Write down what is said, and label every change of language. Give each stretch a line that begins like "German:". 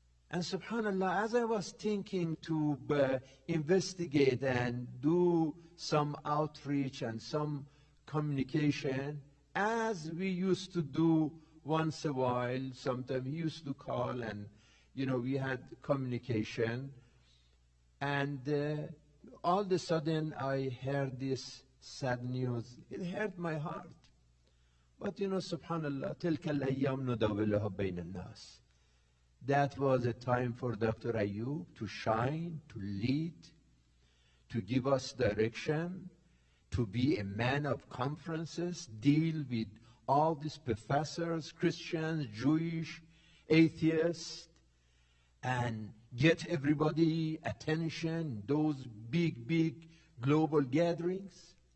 English: And subhanAllah, as I was thinking to investigate and do some outreach and some communication, as we used to do once a while, sometimes he used to call, and, you know, we had communication. And all of a sudden, I heard this sad news. It hurt my heart. But, you know,
Arabic: subhanallah, تلك الأيام نداولها بين الناس.
English: That was a time for Dr. Ayoub to shine, to lead, to give us direction, to be a man of conferences, deal with all these professors, Christians, Jewish, atheists, and get everybody attention, those big, big global gatherings.